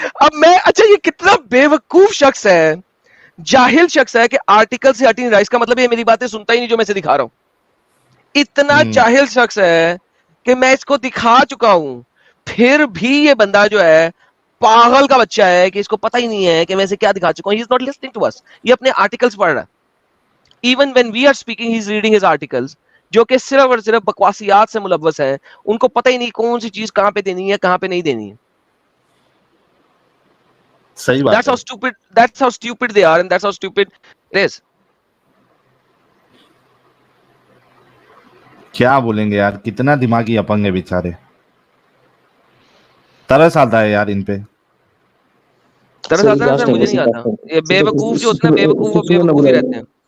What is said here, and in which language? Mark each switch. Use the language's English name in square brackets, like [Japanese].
[Urdu] اب میں, اچھا یہ کتنا بے وقوف شخص ہے, جاہل شخص ہے کہ آرٹیکل سے ہٹی نہیں رہا. اس کا مطلب یہ میری باتیں سنتا ہی نہیں جو میں سے دکھا رہا ہوں. اتنا جاہل شخص ہے کہ میں اس کو دکھا چکا ہوں. پھر بھی یہ بندہ جو ہے پاگل کا بچہ ہے کہ اس کو پتہ ہی نہیں ہے کہ میں اسے کیا دکھا چکا ہوں. [English] He is not listening to us. [Urdu] یہ اپنے آرٹیکلز پڑھ رہا ہے. [English] Even when we are speaking, he is reading his articles, [Urdu] جو کہ صرف اور صرف بکواسیات سے ملوث ہیں. ان کو پتہ ہی نہیں کون سی چیز کہاں پہ دینی ہے کہاں پہ نہیں دینی ہے. صحیح بات ہے. [English] That's how stupid they are, and that's how stupid it is. [Urdu] کیا بولیں گے یار, کتنا دماغی اپنگ ہے بیچارے, ترس آتا ہے یار ان پہ. طرح آتا ہے سر, مجھے نہیں آتا. یہ بے وقوف جو ہوتے ہیں بے وقوف وہ بے وقوف ہی رہتے ہیں.